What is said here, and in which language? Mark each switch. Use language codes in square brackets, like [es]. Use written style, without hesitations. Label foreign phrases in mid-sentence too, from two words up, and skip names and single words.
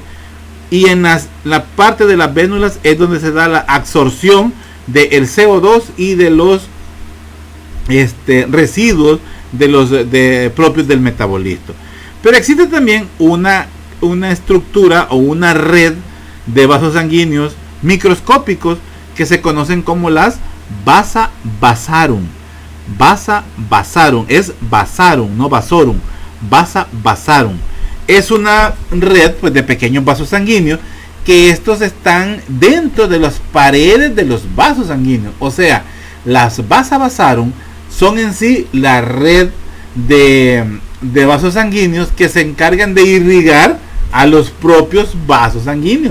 [es] Y en la parte de las vénulas es donde se da la absorción del CO2 y de los residuos propios del metabolismo. Pero existe también una estructura o una red de vasos sanguíneos microscópicos que se conocen como las [la] vasa vasarum. Vasa vasarum, es vasarum, no vasorum, vasa vasarum. [es] Es una red pues de pequeños vasos sanguíneos que estos están dentro de las paredes de los vasos sanguíneos. O sea, las [la] vasa vasarum [es] son en sí la red de vasos sanguíneos que se encargan de irrigar a los propios vasos sanguíneos.